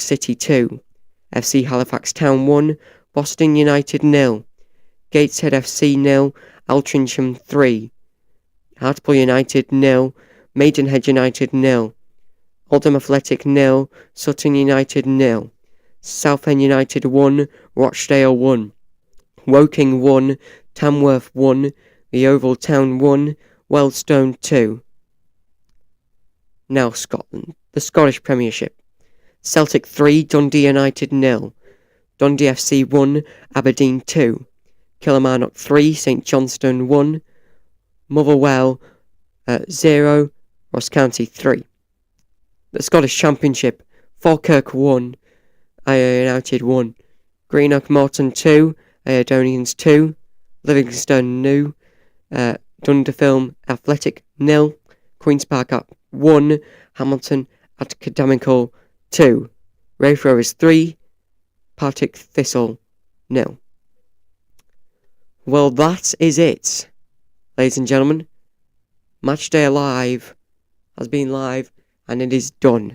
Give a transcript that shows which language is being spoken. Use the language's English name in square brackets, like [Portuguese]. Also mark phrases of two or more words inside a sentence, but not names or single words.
[English] City 2, FC Halifax Town 1, Boston United 0, Gateshead FC 0, Altrincham 3, Hartlepool United 0, Maidenhead United 0, Oldham Athletic 0, Sutton United 0, Southend United 1, Rochdale 1, Woking 1, Tamworth 1, The Oval Town 1, Wealdstone 2. Now Scotland, the Scottish Premiership. Celtic 3, Dundee United 0, Dundee FC 1, Aberdeen 2, Kilmarnock 3, St Johnstone 1, Motherwell 0, Ross County 3. The Scottish Championship, Falkirk 1, Ayr United 1, Greenock Morton 2, Ayrdonians 2, Livingston 0, Dunderfilm Athletic 0, Queen's Park 1, Hamilton Academical 2, Raith Rovers 3, Partick Thistle 0. Well, that is it, ladies and gentlemen. Matchday Live has been live and it is done.